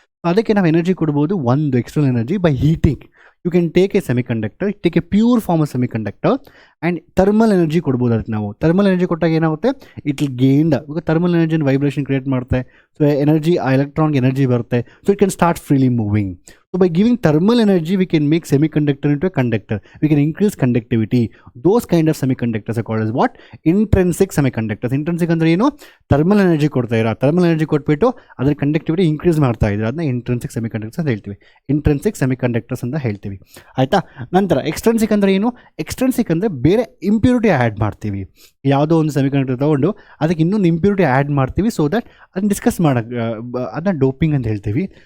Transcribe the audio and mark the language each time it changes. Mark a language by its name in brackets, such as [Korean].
[Kannada] ಅದಕ್ಕೆ ನಾವು ಎನರ್ಜಿ ಕೊಡ್ಬೋದು. [English] ಒಂದು external energy by heating. You can take a semiconductor, take a pure form of semiconductor and thermal energy [Kannada] ಕೊಡ್ಬೋದು. ಅದಕ್ಕೆ ನಾವು ಥರ್ಮಲ್ ಎನರ್ಜಿ ಕೊಟ್ಟಾಗ ಏನಾಗುತ್ತೆ? [English] It will gained. [Kannada] ಈಗ ಥರ್ಮಲ್ ಎನರ್ಜಿನ ವೈಬ್ರೇಷನ್ ಕ್ರಿಯೇಟ್ ಮಾಡುತ್ತೆ. ಸೊ ಎನರ್ಜಿ, ಆ ಎಲೆಕ್ಟ್ರಾನ್ಗೆ ಎನರ್ಜಿ ಬರುತ್ತೆ. [English] So it can start freely moving. So by giving thermal energy, we can make semiconductor into a conductor. We can increase conductivity. Those kind of semiconductors are called as what? Intrinsic semiconductors. [Kannada] Intrinsic ಅಂದ್ರೆ ಏನು? thermal energy ಕೊಡ್ತಾ ಇರೋ, thermal energy ಕೊಟ್ಬಿಟ್ಟು ಅದರ conductivity increase ಮಾಡ್ತಾ ಇದ್ದಾರೆ. ಅದನ್ನ intrinsic semiconductors ಅಂತ ಹೇಳ್ತೀವಿ. ಇಂಟ್ರೆನ್ಸಿಕ್ ಸೆಮಿಕಂಡಕ್ಟರ್ಸ್ ಅಂತ ಹೇಳ್ತೀವಿ. ಆಯಿತಾ? ನಂತರ ಎಕ್ಸ್ಟ್ರೆನ್ಸಿಕ್ ಅಂದರೆ ಏನು? ಎಕ್ಸ್ಟ್ರೆನ್ಸಿಕ್ ಅಂದರೆ ಬೇರೆ ಇಂಪ್ಯೂರಿಟಿ ಆ್ಯಡ್ ಮಾಡ್ತೀವಿ. ಯಾವುದೋ ಒಂದು ಸೆಮಿಕಂಡಕ್ಟರ್ ತೊಗೊಂಡು ಅದಕ್ಕೆ ಇನ್ನೊಂದು ಇಂಪ್ಯೂರಿಟಿ ಆ್ಯಡ್ ಮಾಡ್ತೀವಿ. [English] so that [Kannada] ಅದನ್ನ ಡಿಸ್ಕಸ್ ಮಾಡೋಕ್ಕೆ ಅದನ್ನ ಡೋಪಿಂಗ್ ಅಂತ ಹೇಳ್ತೀವಿ.